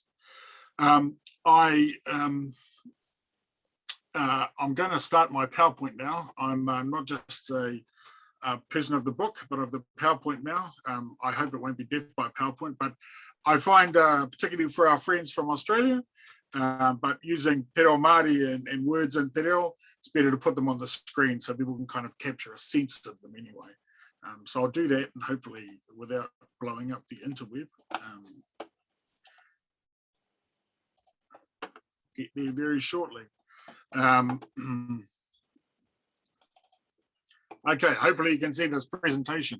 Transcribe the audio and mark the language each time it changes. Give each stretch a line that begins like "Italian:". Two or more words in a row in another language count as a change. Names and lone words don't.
English: I'm going to start my PowerPoint now. I'm not just a person of the book, but of the PowerPoint now. I hope it won't be death by PowerPoint, but I find, particularly for our friends from Australia, but using
Māori: te reo Māori
English: and words in
Māori: te reo,
English: it's better to put them on the screen so people can kind of capture a sense of them anyway. So I'll do that, and hopefully without blowing up the interweb. Get there very shortly. Okay, hopefully you can see this presentation.